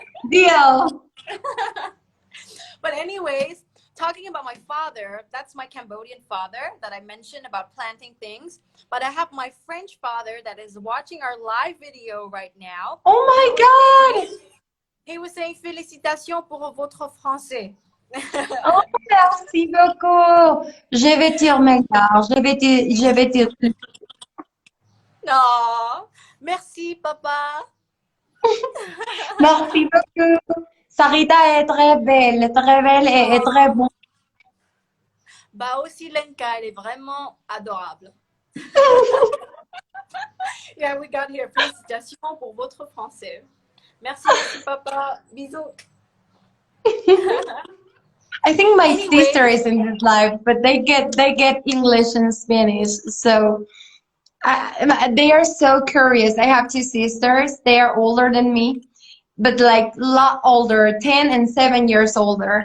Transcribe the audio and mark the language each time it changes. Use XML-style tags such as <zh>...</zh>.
<en>Deal. But anyways, talking about my father, that's my Cambodian father that I mentioned about planting things. But I have my French father that is watching our live video right now. Oh my God. He was saying</en> <fr>félicitations pour votre français. Oh, merci beaucoup. Je vais te remercier. Je vais te. No. Merci, papa. Merci beaucoup. Sarita est très belle et très bonne. Bah aussi Lenka, elle est vraiment adorable.</fr> <en>Yeah, we got here.</en> <fr>Félicitations pour votre français. Merci, papa. Bisous.</fr> <en>I think my sister is in this live, but they get English and Spanish, so they are so curious. I have two sisters. They are older than me, but like a lot older, 10 and 7 years older.</en>